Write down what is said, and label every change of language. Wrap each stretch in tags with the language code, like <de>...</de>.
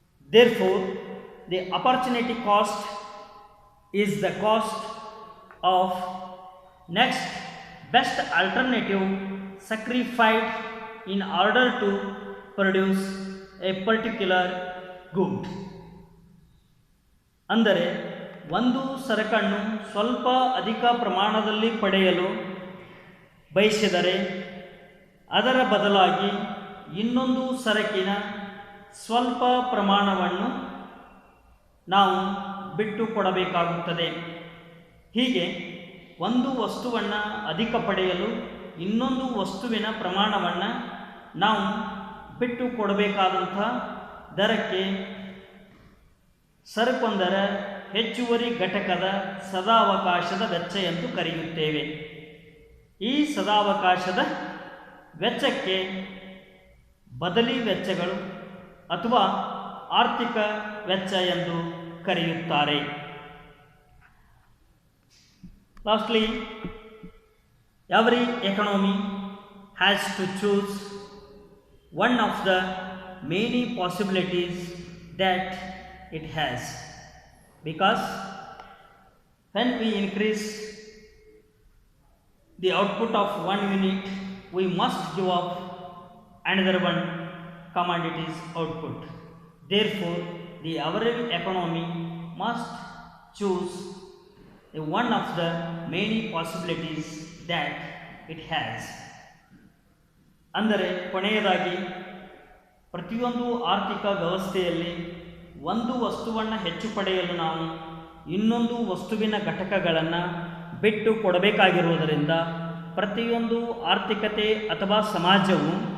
<en>Therefore, the opportunity cost is the cost of next best alternative sacrificed in order to produce a particular good.</en> <kn>ಅಂದರೆ ಒಂದು ಸರಕನ್ನು ಸ್ವಲ್ಪ ಅಧಿಕ ಪ್ರಮಾಣದಲ್ಲಿ ಪಡೆಯಲು ಬಯಸಿದರೆ ಅದರ ಬದಲಾಗಿ ಇನ್ನೊಂದು ಸರಕಿನ ಸ್ವಲ್ಪ ಪ್ರಮಾಣವನ್ನು ನಾವು ಬಿಟ್ಟು ಕೊಡಬೇಕಾಗುತ್ತದೆ. ಹೀಗೆ ಒಂದು ವಸ್ತುವನ್ನು ಅಧಿಕ ಪಡೆಯಲು ಇನ್ನೊಂದು ವಸ್ತುವಿನ ಪ್ರಮಾಣವನ್ನು ನಾವು ಬಿಟ್ಟು ಕೊಡಬೇಕಾದಂಥ ದರಕ್ಕೆ ಸರಕೊಂದರ ಹೆಚ್ಚುವರಿ ಘಟಕದ ಸದಾವಕಾಶದ ವೆಚ್ಚ ಎಂದು ಕರೆಯುತ್ತೇವೆ. ಈ ಸದಾವಕಾಶದ ವೆಚ್ಚಕ್ಕೆ ಬದಲಿ ವೆಚ್ಚಗಳು ಅಥವಾ ಆರ್ಥಿಕ ವೆಚ್ಚ ಎಂದು ಕರೆಯುತ್ತಾರೆ.</kn> <en>Lastly, every economy has to choose one of the many possibilities that it has, because when we increase the output of one unit, we must give up another one commodities output. Therefore, the average economy must choose one of the many possibilities that it has.</en> <kn>ಅಂದರೆ ಕೊನೆಯದಾಗಿ ಪ್ರತಿಯೊಂದು ಆರ್ಥಿಕ ವ್ಯವಸ್ಥೆಯಲ್ಲಿ ಒಂದು ವಸ್ತುವನ್ನು ಹೆಚ್ಚು ಪಡೆಯಲು ನಾವು ಇನ್ನೊಂದು ವಸ್ತುವಿನ ಘಟಕಗಳನ್ನು ಬಿಟ್ಟು ಕೊಡಬೇಕಾಗಿರುವುದರಿಂದ ಪ್ರತಿಯೊಂದು ಆರ್ಥಿಕತೆ ಅಥವಾ ಸಮಾಜವು</kn>